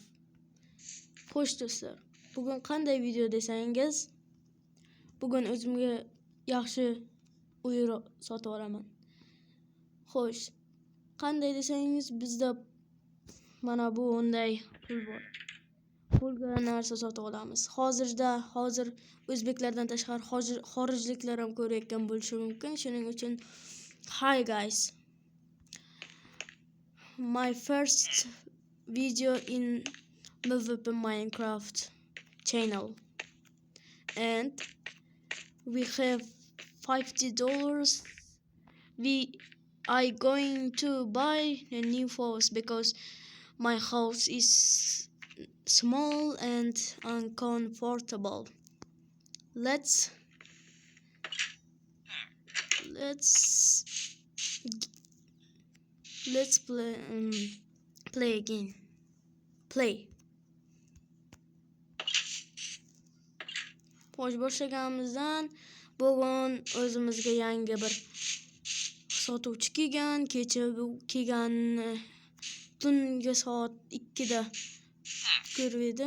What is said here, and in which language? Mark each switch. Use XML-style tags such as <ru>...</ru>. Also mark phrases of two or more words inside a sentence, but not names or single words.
<uz>Xo'sh do'stlar, bugun qanday video desangiz, bugun o'zimga yaxshi uy sotib olaman. Xo'sh, qanday desangiz, bizda mana bu unday pul bor. Pulga narsa sotib olamiz. Hozir o'zbeklardan tashqari xorijliklar ham ko'rayotgan bo'lishi mumkin. Shuning uchun</uz> <en>hi guys. My first video in MVP Minecraft channel, and we have $50. I going to buy a new house because my house is small and uncomfortable. Let's play again. Play.</en> <uz>Boshlaganimizdan bugun o'zimizga yangi bir sotuvchi kelgan. Kecha kelganini tungi soat 2 da ko'rib edim.</uz>